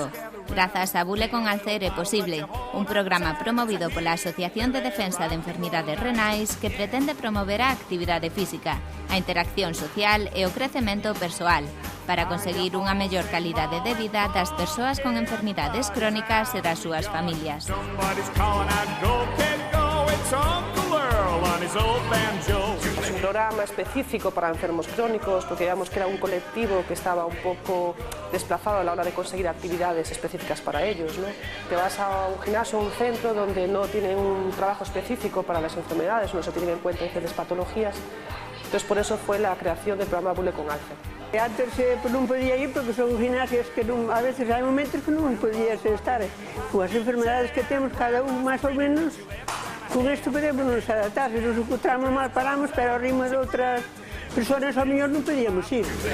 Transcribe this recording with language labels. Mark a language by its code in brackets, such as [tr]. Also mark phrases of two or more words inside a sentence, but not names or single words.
[gl] Grazas a Bule con Alcer é posible, un programa promovido pola Asociación de Defensa de Enfermidades Renais que pretende promover a actividade física, a interacción social e o crecemento persoal, para conseguir unha mellor calidade de vida das persoas con enfermidades crónicas e das súas familias. [es] Es un programa específico para enfermos crónicos porque digamos que era un colectivo que estaba un poco desplazado a la hora de conseguir actividades específicas para ellos, ¿no? Te vas a un gimnasio o un centro donde no tienen un trabajo específico para las enfermedades, no se tienen en cuenta diferentes patologías. Entonces por eso fue la creación del programa Bule con Alcer. [gl] Antes non podía ir porque son gimnasios que non, a veces hai momentos que non podías estar. Con as enfermedades que temos cada un máis ou menos, con isto podemos nos adaptar. Se nos encontramos mal paramos, pero ao ritmo de outras persoas ao mellor non podíamos ir.